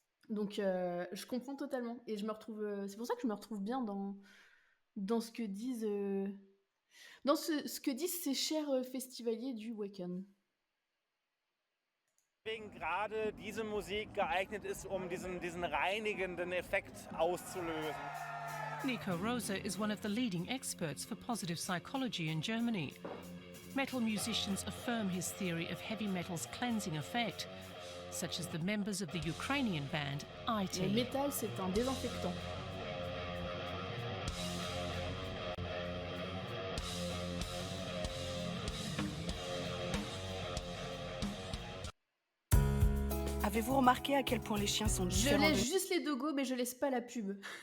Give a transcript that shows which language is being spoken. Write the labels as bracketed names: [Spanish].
[French] Donc je comprends totalement, et je me retrouve, c'est pour ça que je me retrouve bien dans ce que disent ce que disent ces chers festivaliers du Wacken. [German] Deswegen gerade diese Musik geeignet ist, diesen reinigenden Effekt auszulösen. [English] Nico Rosa is one of the leading experts for positive psychology in Germany. Metal musicians affirm his theory of heavy metal's cleansing effect, such as the members of the Ukrainian band IT. [French] Le métal, c'est un désinfectant. Avez-vous remarqué à quel point les chiens sont Je différents laisse juste les dogos, mais je laisse pas la pub.